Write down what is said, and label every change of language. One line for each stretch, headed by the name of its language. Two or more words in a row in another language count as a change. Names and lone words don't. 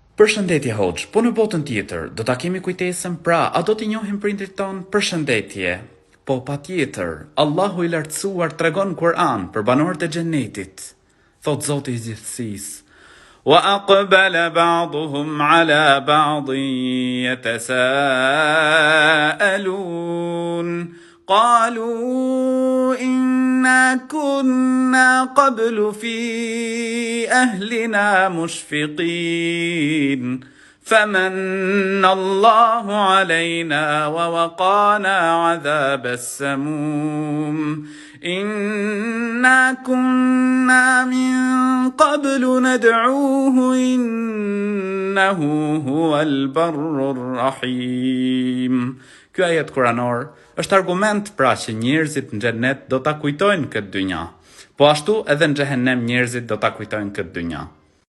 Albanian: Përshëndetje Hoxh, po në botën tjetër, do ta kemi kujtesën, pra, a do t'i njohim prindrit ton? Përshëndetje. Po patjetër, Allahu i lartësuar tregon në Kur'an për banorët e xhennetit. Thot Zoti i gjithësisë:
Arabic: وأقبل بعضهم على بعض يتساءلون. قالوا إنا كنا قبل في أهلنا مشفقين فمن الله علينا ووقانا عذاب السموم إنا كنا من قبل ندعوه إنه هو البر الرحيم.
Albanian: Ky ajet kuranor është argument pra që njerëzit në xhennet do ta kujtojnë këtë dynja, po ashtu edhe në xhehenem njerëzit do ta kujtojnë këtë dynja.